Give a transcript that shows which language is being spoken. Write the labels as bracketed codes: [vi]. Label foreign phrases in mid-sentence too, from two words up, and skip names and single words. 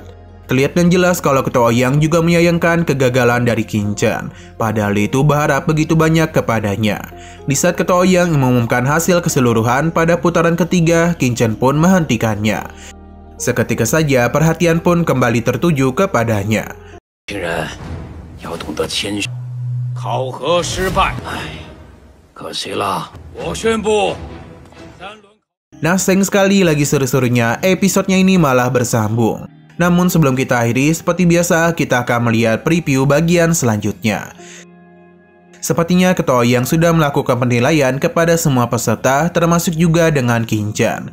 [id] Kelihatan jelas kalau Ketua Ouyang juga menyayangkan kegagalan dari Qin Chen. Padahal itu berharap begitu banyak kepadanya. Di saat Ketua Ouyang mengumumkan hasil keseluruhan pada putaran ketiga, Qin Chen pun menghentikannya. Seketika saja perhatian pun kembali tertuju kepadanya. [zh] 要懂得谦虚。考核失败，可惜了。我宣布，3轮。 [id] Nah, sayang sekali lagi seru-serunya episodenya ini malah bersambung. Namun sebelum kita akhiri, seperti biasa kita akan melihat preview bagian selanjutnya. Sepertinya Ketua Ouyang sudah melakukan penilaian kepada semua peserta, termasuk juga dengan Qin Chen.